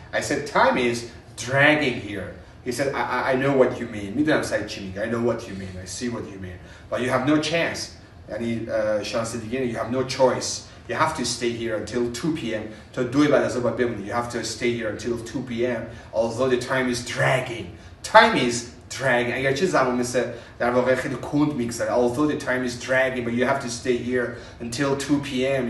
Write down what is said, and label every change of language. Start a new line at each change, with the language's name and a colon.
English: I said time is dragging here. He said I know what you mean.
Persian: میدونم سعی چی میگه.
English: I know what you mean. I see what you mean. But you have no chance.
Persian: یعنی شانس دیگه
English: you have no choice. You have to stay here until 2 p.m.
Persian: تا 2 بعد از ظهر باید بمونی.
English: You have to stay here until 2 p.m. although the time is dragging. Time is dragging.
Persian: اگرچه زمان مثل در واقع خیلی کند میگذره.
English: Although the time is dragging, but you have to stay here until 2 p.m.